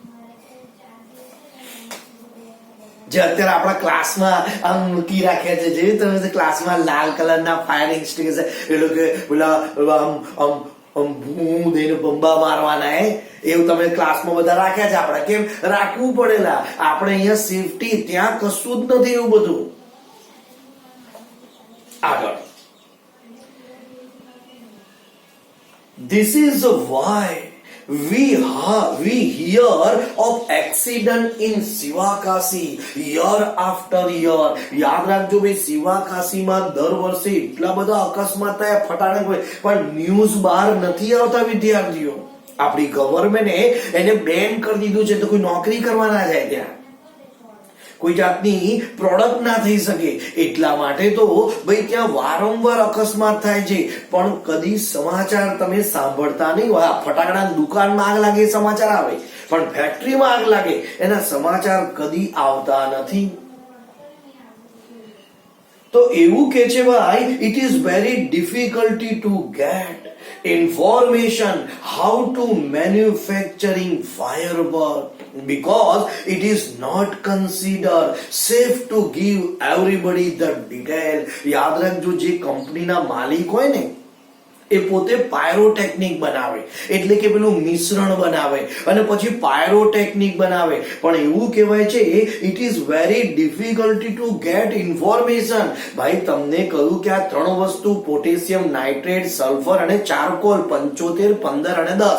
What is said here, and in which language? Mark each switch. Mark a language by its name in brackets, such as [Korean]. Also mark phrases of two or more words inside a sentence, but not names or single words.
[Gujarati] જે અત્યારે આપણા ક્લાસમાં આમ મૂકી રાખ્યા છે, જે તમે ક્લાસમાં લાલ કલરના [English] fire extinguisher [Gujarati] એ લોકો પેલા ભૂ દઈને બંબા મારવાના એવું તમે ક્લાસમાં બધા રાખ્યા છે. આપણે કેમ રાખવું પડેલા? આપણે અહીંયા સેફટી, ત્યાં કશું જ નથી એવું બધું. આગળ, [English] this is why we hear of accident in Sivakasi year after year. [Gujarati] યાદ રાખજો ભાઈ, શિવાકાશીમાં દર વર્ષે એટલા બધા અકસ્માત થયા ફટાકડા, પણ ન્યૂઝ બહાર નથી આવતા વિદ્યાર્થીઓ. આપણી ગવર્મેન્ટે એને બેન કરી દીધું છે, તો કોઈ નોકરી કરવા ના જાય, ત્યાં કોઈ જાતની પ્રોડક્ટ ના થઈ શકે. એટલા માટે તો ભાઈ ત્યાં વારંવાર અકસ્માત થાય છે, પણ કદી સમાચાર તમે સાંભળતા નહીં. ફટાકડાની દુકાનમાં આગ લાગે સમાચાર આવે, પણ ફેક્ટરીમાં આગ લાગે એના સમાચાર કદી આવતા નથી. તો એવું કે છે ભાઈ, [English] it is very difficulty to get information how to manufacturing firework because it is not considered safe to give everybody the detail. [Gujarati] યાદ રાખજો, જે કંપનીના માલિક હોય ને એ પોતે પાયરોટેકનિક બનાવે, એટલે કે પેલું મિશ્રણ બનાવે અને પછી પાયરોટેકનિક બનાવે. પણ એવું કહેવાય છે [English] it is very difficulty to get information. [Gujarati] ભાઈ તમને કહ્યું કે આ ત્રણ વસ્તુ, [English] potassium nitrate, [Gujarati] સલ્ફર અને ચારકોલ, 75, 15 અને 10.